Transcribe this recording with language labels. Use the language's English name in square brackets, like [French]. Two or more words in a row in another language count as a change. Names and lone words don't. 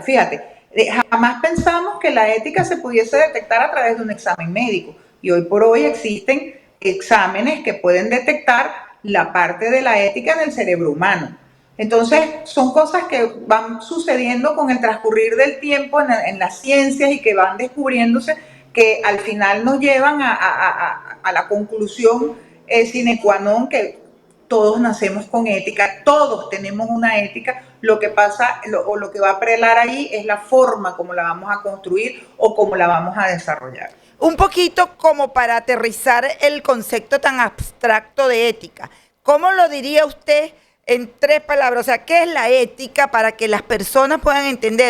[Spanish] Fíjate, jamás pensamos que la ética se pudiese detectar a través de un examen médico, y hoy por hoy existen exámenes que pueden detectar la parte de la ética en el cerebro humano. Entonces, son cosas que van sucediendo con el transcurrir del tiempo en las ciencias y que van descubriéndose, que al final nos llevan a la conclusión [Latin] sine qua non [Spanish] que todos nacemos con ética, todos tenemos una ética. Lo que pasa o lo que va a prelar ahí es la forma como la vamos a construir o cómo la vamos a desarrollar. Un poquito como para aterrizar el concepto tan abstracto de ética. ¿Cómo lo diría usted en 3 palabras, o sea, ¿qué es la ética para que las personas puedan entender?